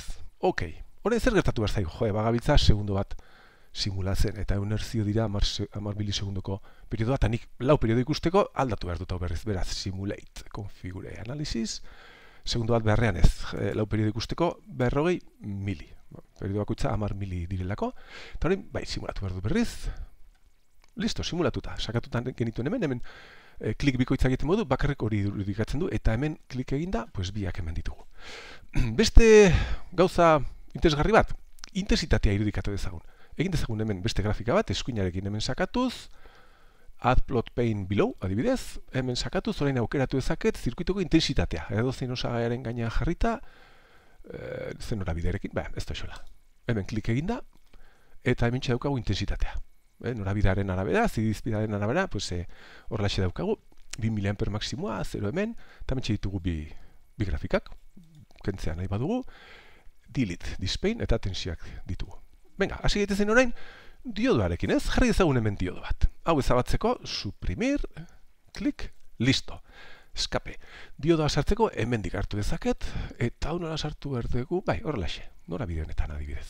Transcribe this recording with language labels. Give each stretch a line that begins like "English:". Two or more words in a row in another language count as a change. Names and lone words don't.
Basque: Ok, orain zer gertatu behar zaigu, bagabiltza segundo bat simulatzen, eta 100 Hz dira 10 milisegundoko periodoa, eta nik 4 periodo ikusteko aldatu behar dut hau berriz, beraz,
English: simulate, configure, analysis,
Basque: segundo bat beharrean ez, 4 periodo ikusteko 40 mili, periodo bakoitza 10 mili direlako, eta orain, simulatu behar dut berriz, listo, simulatuta, sakatutan genituen hemen klik bikoitza egiten modu, bakarrik hori irudikatzen du, eta hemen klik eginda, biak hemen ditugu. Beste gauza interesgarri bat, intensitatea irudikatu dezagun. Egin dezagun hemen beste grafika bat, eskuinarekin hemen sakatuz,
English: add plot pane below,
Basque: adibidez, hemen sakatuz, orain aukeratu dezaket, zirkuituko intensitatea. Edo zein osagaiaren gainean jarrita, zen norabidearekin, ez da xola. Hemen klik eginda, eta hemen daukagu intensitatea. Norabidearen arabera, zidizpidearen arabera, horrelaxe daukagu, 2 mA maksimoa, 0 hemen, eta hemen ditugu bi grafikak, kentzea nahi badugu,
English: delete this pane,
Basque: eta tensioak ditugu. Venga, hasi gaitezen orain, diodoarekin ez, jarri dezagun hemen diodo bat. Hau ezabatzeko, suprimir, klik, listo. Escape. Diodoa sartzeko hemendik hartu dezaket, eta hau nola sartu behar dugu, horrelaxe, norabide honetan adibidez.